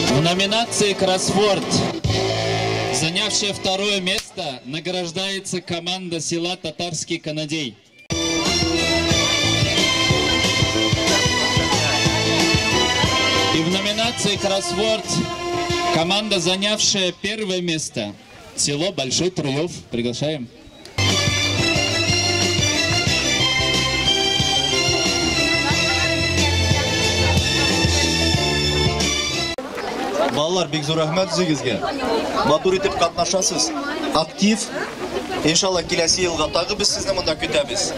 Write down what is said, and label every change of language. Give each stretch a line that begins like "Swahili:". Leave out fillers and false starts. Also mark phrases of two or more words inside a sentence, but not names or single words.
Russian: номинации «Кроссворд», занявшая второе место, награждается команда села Татарский Канадей. И в номинации «Кроссворд» команда, занявшая первое место, село Большой Труев. Приглашаем.
Tatar: Балалар, бик зур рәхмәт үзегезгә. Матур итеп катнашасыз. Актив. Иншалла киләсе елга тагы без сезне монда көтәбез.